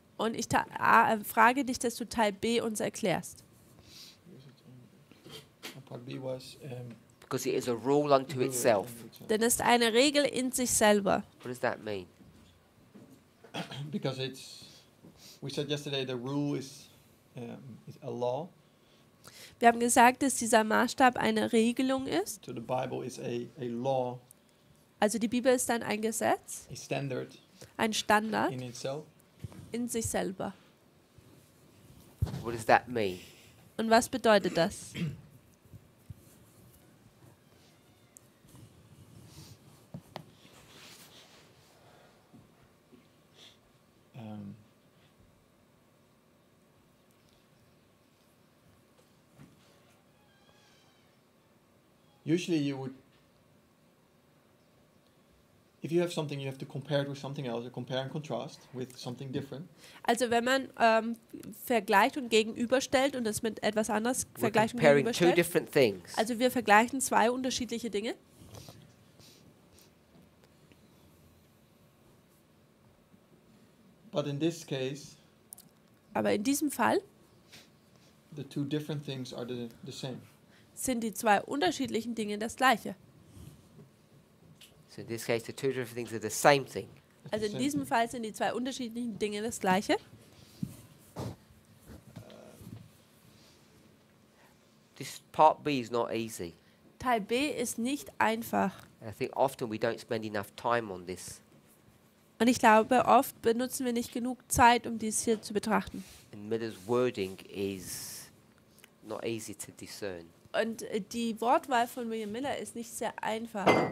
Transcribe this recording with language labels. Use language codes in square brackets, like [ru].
[de] Und ich frage dich, dass du Teil B uns erklärst. [en] Part B was Because it is a rule unto itself. [de] Denn es ist eine Regel in sich selber. [en] What does that mean? because we said yesterday the rule is a law. [de] Wir haben gesagt, dass dieser Maßstab eine Regelung ist. [en] So the Bible is a law, [de] Also die Bibel ist dann ein Gesetz, [en] a standard [de] ein Standard [en] in itself. [de] in sich selber. [en] What does that mean? [de] Und was bedeutet das? [en] Usually you would, if you have something, you have to compare it with something else, or compare and contrast with something different. [de] Also wenn man vergleicht und gegenüberstellt und das mit etwas anderes [en] We're [de] vergleicht und [en] comparing two [de] gegenüberstellt. [en] different things. [de] Also wir vergleichen zwei unterschiedliche Dinge. [en] But in this case, [de] Aber in diesem Fall [en] the two different things are the same. [de] sind die zwei unterschiedlichen Dinge das Gleiche. [en] So in this case, the two different things are the same thing. It's [de] Also [en] the [de] in [en] same [de] diesem [en] thing. [de] Fall sind die zwei unterschiedlichen Dinge das Gleiche. [en] This part B is not easy. [de] Teil B ist nicht einfach. [en] I think often we don't spend enough time on this. [de] Und ich glaube, oft benutzen wir nicht genug Zeit, um dies hier zu betrachten. [en] And Miller's wording is not easy to discern. [de] Und die Wortwahl von William Miller ist nicht sehr einfach.